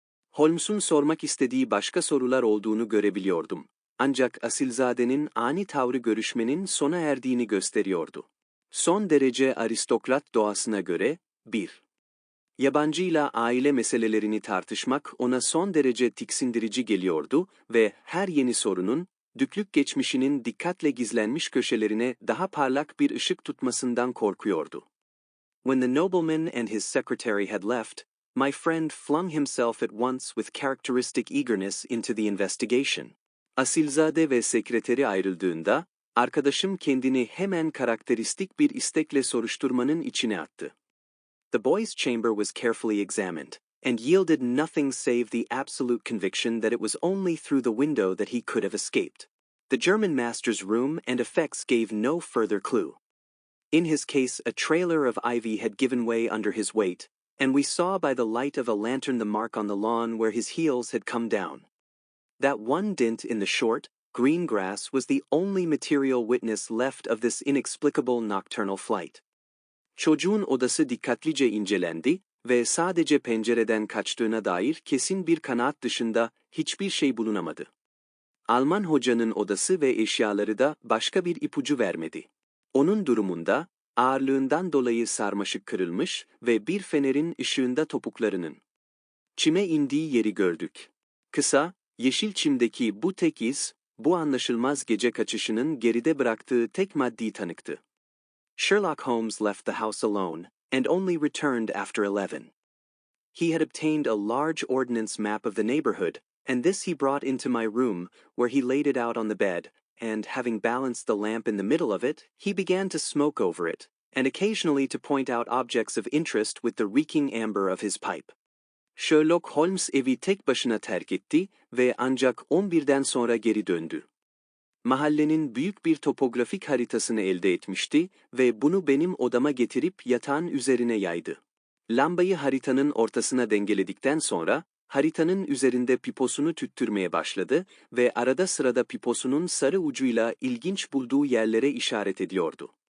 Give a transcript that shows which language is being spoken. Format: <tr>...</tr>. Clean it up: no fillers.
<tr>Holmes'un sormak istediği başka sorular olduğunu görebiliyordum. Ancak asilzadenin ani tavrı görüşmenin sona erdiğini gösteriyordu. Son derece aristokrat doğasına göre, 1. Yabancıyla aile meselelerini tartışmak ona son derece tiksindirici geliyordu ve her yeni sorunun, düklük geçmişinin dikkatle gizlenmiş köşelerine daha parlak bir ışık tutmasından korkuyordu.</tr> <en>When the nobleman and his secretary had left, my friend flung himself at once with characteristic eagerness into the investigation.</en> <tr>Asilzade ve sekreteri ayrıldığında, arkadaşım kendini hemen karakteristik bir istekle soruşturmanın içine attı.</tr> <en>The boy's chamber was carefully examined, and yielded nothing save the absolute conviction that it was only through the window that he could have escaped. The German master's room and effects gave no further clue. In his case, a trailer of ivy had given way under his weight, and we saw by the light of a lantern the mark on the lawn where his heels had come down. That one dint in the short, green grass was the only material witness left of this inexplicable nocturnal flight.</en> <tr>Çocuğun odası dikkatlice incelendi ve sadece pencereden kaçtığına dair kesin bir kanaat dışında hiçbir şey bulunamadı. Alman hocanın odası ve eşyaları da başka bir ipucu vermedi. Onun durumunda, ağırlığından dolayı sarmaşık kırılmış ve bir fenerin ışığında topuklarının çime indiği yeri gördük. Kısa, yeşil çimdeki bu tek iz, bu anlaşılmaz gece kaçışının geride bıraktığı tek maddi tanıktı.</tr> <en>Sherlock Holmes left the house alone, and only returned after 11. He had obtained a large ordnance map of the neighborhood, and this he brought into my room, where he laid it out on the bed, and having balanced the lamp in the middle of it, he began to smoke over it, and occasionally to point out objects of interest with the reeking amber of his pipe.</en> <tr>Sherlock Holmes evi tek başına terk etti ve ancak 11'den sonra geri döndü. Mahallenin büyük bir topografik haritasını elde etmişti ve bunu benim odama getirip yatağın üzerine yaydı. Lambayı haritanın ortasına dengeledikten sonra, haritanın üzerinde piposunu tüttürmeye başladı ve arada sırada piposunun sarı ucuyla ilginç bulduğu yerlere işaret ediyordu.</tr>